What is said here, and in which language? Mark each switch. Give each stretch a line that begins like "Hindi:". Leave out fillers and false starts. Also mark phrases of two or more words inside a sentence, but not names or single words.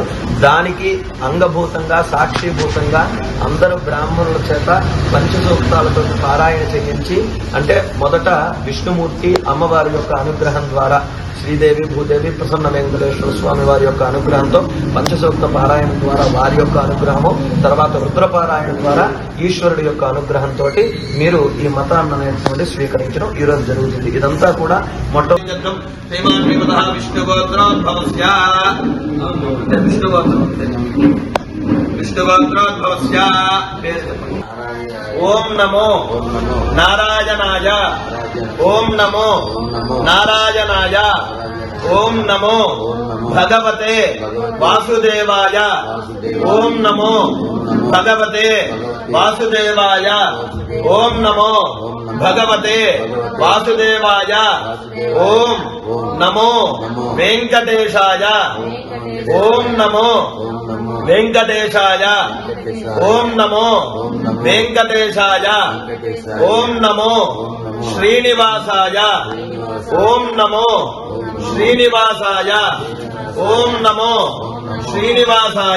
Telugu: దానికి అంగభూతంగా సాక్షిభూతంగా అందరూ బ్రాహ్మణుల చేత పంచసూక్తాలతో పారాయణ చేయించి, అంటే మొదట విష్ణుమూర్తి అమ్మవారి యొక్క అనుగ్రహం ద్వారా శ్రీదేవి భూదేవి ప్రసన్న వెంకటేశ్వర స్వామి వారి యొక్క అనుగ్రహంతో పంచసూక్త పారాయణ ద్వారా వారి యొక్క అనుగ్రహము, తర్వాత రుద్రపారాయణ ద్వారా ఈశ్వరుడి యొక్క అనుగ్రహంతో మీరు ఈ మతాన్ని అనేటువంటి స్వీకరించడం ఈ రోజు జరుగుతుంది. ఇదంతా కూడా
Sanskrit: విష్ణుగోత్రోద్భవస్య ఓం నమో నారాయణాయ, ఓం నమో నారాయణాయ, ఓం నమో భగవతే వాసుదేవాయ, ఓం నమో భగవతే వాసుదేవాయ, ఓం నమో భగవతే వాసుదేవాయ, ఓం నమో వెంకటేశాయ, ఓం నమో వెంకటేశాయ, ఓం నమో వెంకటేశాయ, ఓం నమో శ్రీనివాసాయ, ఓం నమో శ్రీనివాసాయ, ఓం నమో శ్రీనివాసాయ.